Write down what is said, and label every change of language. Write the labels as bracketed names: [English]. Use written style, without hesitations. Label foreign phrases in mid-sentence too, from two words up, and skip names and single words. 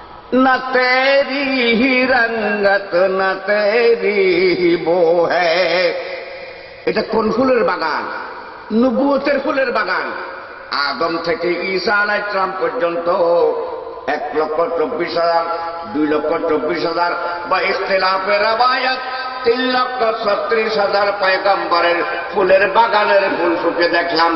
[Hindi] न तेरी ही रंगत न तेरी ही बो है। [Bangla] এটা কোন ফুলের বাগান? নবুয়তের ফুলের বাগান। আদম থেকে ঈসা [Arabic] عليه السلام [Bangla] পর্যন্ত 1,24,000, 2,24,000 বা ইখতিলাফে রওয়ায়াত 3,36,000 পয়গম্বরের ফুলের বাগানের ফুল শুকে দেখলাম।